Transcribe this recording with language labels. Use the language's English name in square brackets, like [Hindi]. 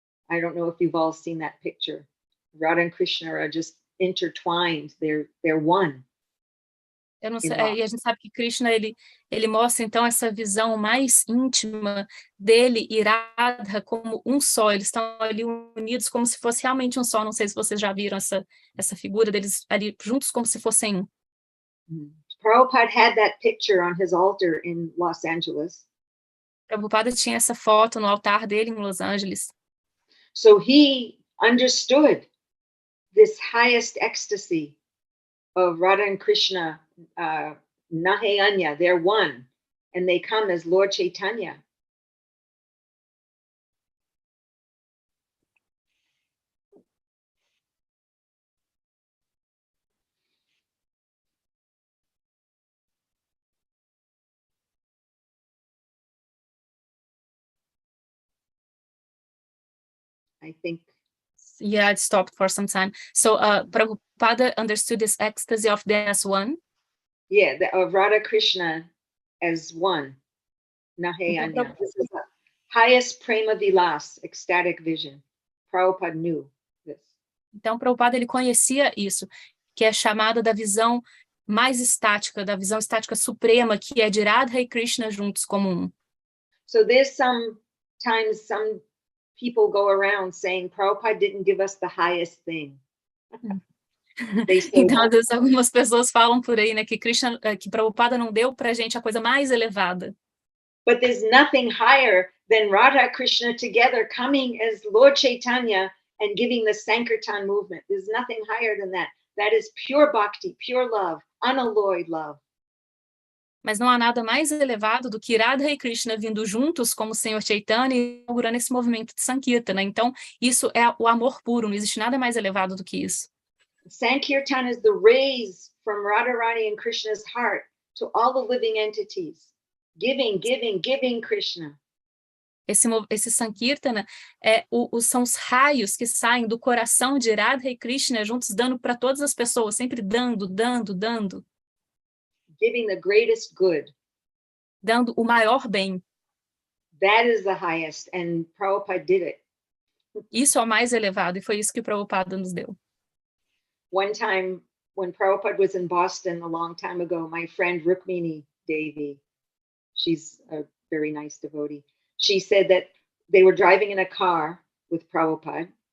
[English] I don't know if you've all seen that picture. Radha and Krishna are just intertwined, they're one. [Portuguese] Eu não sei, e a gente sabe que Krishna, ele mostra então essa visão mais íntima dele e Radha como um só, eles estão ali unidos como se fosse realmente um só. Não sei se vocês já viram essa figura deles ali juntos como se fossem um. [English] Prabhupada had that picture on his altar in Los Angeles. [Portuguese] Prabhupada tinha essa foto no altar dele em Los Angeles. [English] So he understood this highest ecstasy of Radha and Krishna, Nahe Anya, they're one, and they come as Lord Chaitanya. I think. Yeah, it stopped for some time. So Prabhupada understood this ecstasy of them as one? Yeah, of Radha Krishna as one. Nahe Anya. This is the highest Prema Vilas, ecstatic vision. Prabhupada knew this. [Portuguese] Então, Prabhupada, ele conhecia isso, que é chamada da visão mais estática, da visão estática suprema, que é de Radha e Krishna juntos como um. [English] So there's sometimes some people go around saying Prabhupada didn't give us the highest thing. [Portuguese] Então, às vezes, algumas pessoas falam por aí, né, que Prabhupada não deu pra gente a coisa mais elevada. [English] But there's nothing higher than Radha Krishna together coming as Lord Chaitanya and giving the Sankirtan movement. There's nothing higher than that. That is pure bhakti, pure love, unalloyed love. [Portuguese] Mas não há nada mais elevado do que Radha e Krishna vindo juntos como o Senhor Chaitanya e inaugurando esse movimento de Sankirtana. Então, isso é o amor puro, não existe nada mais elevado do que isso. [English] Sankirtan is the rays from Rādhārāṇī and Krishna's heart to all the living entities. Giving, giving, giving Krishna. [Portuguese] Esse Sankirtana são os raios que saem do coração de Radha e Krishna juntos, dando para todas as pessoas, sempre dando, dando, dando. [English] Giving the greatest good. [Portuguese] Dando o maior bem. [English] That is the highest, and Prabhupada did it. [Portuguese] Isso é o mais elevado, e foi isso que o Prabhupada nos deu. [English] One time, when Prabhupada was in Boston a long time ago, my friend Rukmini Devi, she's a very nice devotee, she said that they were driving in a car with Prabhupada.